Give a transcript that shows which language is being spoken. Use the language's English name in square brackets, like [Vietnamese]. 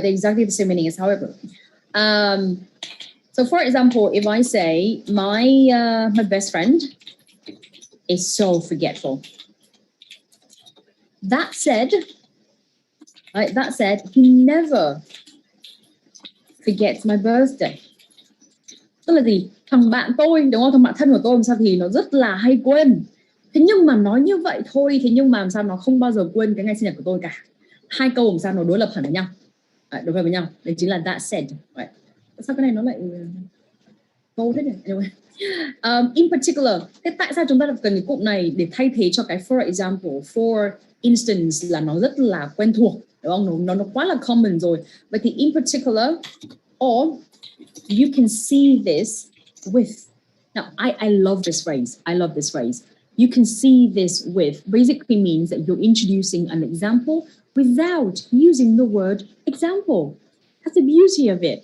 [English] They're exactly the same meaning as however. So for example, if I say my best friend is so forgetful. That said, right, he never forgets my birthday. [Vietnamese] Tức là gì? Thằng bạn tôi, đúng không? Thằng bạn thân của tôi làm sao thì nó rất là hay quên. Thế nhưng mà nói như vậy thôi, thế nhưng mà làm sao nó không bao giờ quên cái ngày sinh nhật của tôi cả. Hai câu làm sao nó đối lập hẳn với nhau. Đối lập với nhau. Đấy chính là [English] that said. Right. [Vietnamese] Sao cái này nó lại câu thế này? [English] Anyway. In particular, [Vietnamese] thế tại sao chúng ta cần cái cụm này để thay thế cho cái [English] for example, for instance [Vietnamese] là nó rất là quen thuộc, đúng không? Nó quá là [English] common [Vietnamese] rồi. Vậy thì [English] in particular, or you can see this with. Now, I love this phrase. I love this phrase. You can see this with basically means that you're introducing an example without using the word example. That's the beauty of it.